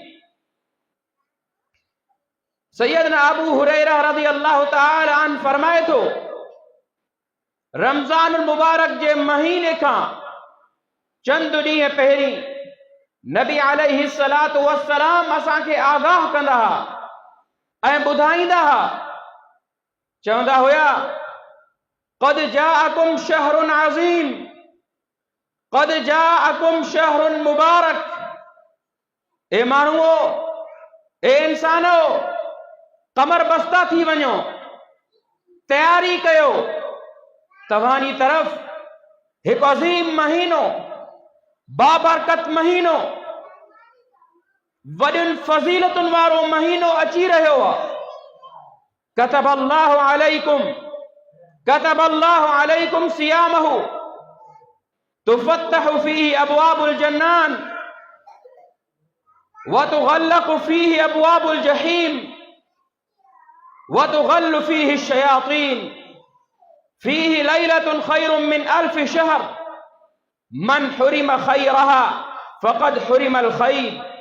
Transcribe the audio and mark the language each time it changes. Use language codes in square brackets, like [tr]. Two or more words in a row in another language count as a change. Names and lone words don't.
[sd] सैयदना अबू हुरैरा [ar] رضي الله تعالى عنه [sd] फरमाए थो, रमज़ान मुबारक जे महीने खां चंद ॾींहं पहिरीं नबी [ar] عليه الصلاة والسلام [sd] असांखे आगाह कंदा हुआ ऐं ॿुधाईंदा हुआ, चवंदा हुया, [ar] قد جاءكم شهر عظيم قد جاءكم شهر مبارك. [sd] ए माण्हूओ, ए इंसानो, कमर बस्ता थी वञो, तयारी कयो, तव्हांजी तरफ़ हिकु अज़ीम महीनो, बाबरकत महीनो, वॾियुनि फज़ीलतुनि वारो महीनो अची रहियो आहे। [ar] كتب الله عليكم، كتب الله عليكم صيامه تفتح فيه أبواب الجنان و تغلق فيه أبواب الجحيم و تغل فيه الشياطين فيه ليلة خير من ألف شهر من حرم خيرها فقد حرم الخير.